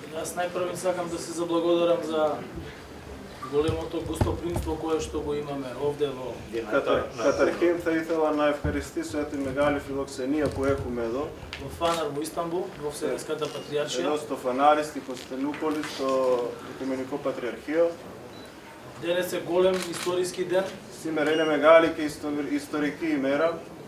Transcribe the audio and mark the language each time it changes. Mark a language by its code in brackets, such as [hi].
[mk] Јас најпрво сакам да се заблагодарам за големото гостопримство кое што го имаме овде во [el] Καταρχήν θα ήθελα να ευχαριστήσω την μεγάλη φιλοξενία που έχουμε εδώ. [mk] Во Фанар во Истанбул, во Вселенската патриаршија. [el] Εδώ στο Φανάρι, στη Κωνσταντινούπολη, στο Οικουμενικό Πατριαρχείο. [mk] Денес е голем историски ден. [el] Σήμερα είναι μεγάλη και ιστορική ημέρα.